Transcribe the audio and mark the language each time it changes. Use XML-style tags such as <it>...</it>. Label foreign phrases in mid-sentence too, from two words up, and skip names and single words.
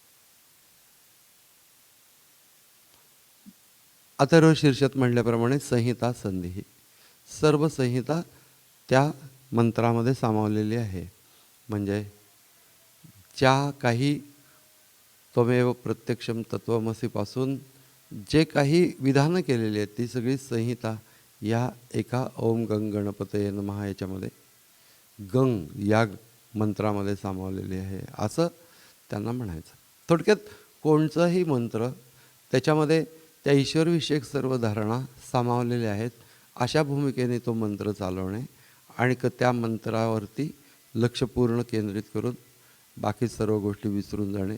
<mr>अथर्व शीर्षात म्हटल्याप्रमाणे संहिता संधी, सर्व संहिता त्या मंत्रामध्ये सामावलेली आहे. म्हणजे ज्या काही</mr> <sa>त्वमेव प्रत्यक्षम</sa> <mr>तत्वमसीपासून जे काही विधानं केलेली आहेत ती सगळी संहिता या एका</mr> <sa>ओम गंग गणपतये नमः</sa> <mr>याच्यामध्ये गंग या मंत्रामध्ये सामावलेली आहे असं त्यांना म्हणायचं. थोडक्यात कोणताही मंत्र त्याच्यामध्ये त्या ईश्वरविषयक सर्व धारणा सामावलेल्या आहेत अशा भूमिकेने तो मंत्र चालवणे आणि त्या मंत्रावरती लक्ष पूर्ण केंद्रित करून बाकी सर्व गोष्टी विसरून जाणे.</mr>